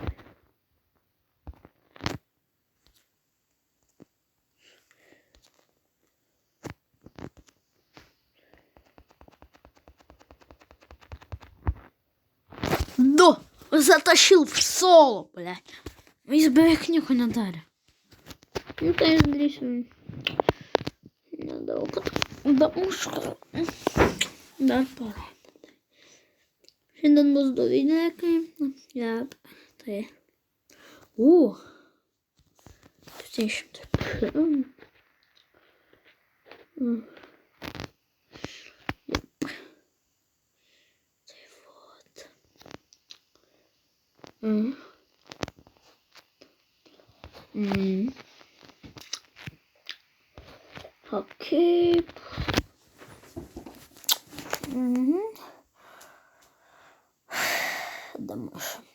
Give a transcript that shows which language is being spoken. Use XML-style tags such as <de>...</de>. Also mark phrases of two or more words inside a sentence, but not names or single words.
<ru>Да, затащил в соло, блядь.</ru> <lt>Jis beveik nieko nedarė. Nu tai aš darysiu nedaug. Damušką. Dar porą. Šiandien bus 2 videokai. Jep. Tai. 700. Jep.</lt> <ru>Tai вот. Окей. Дамаш.</ru>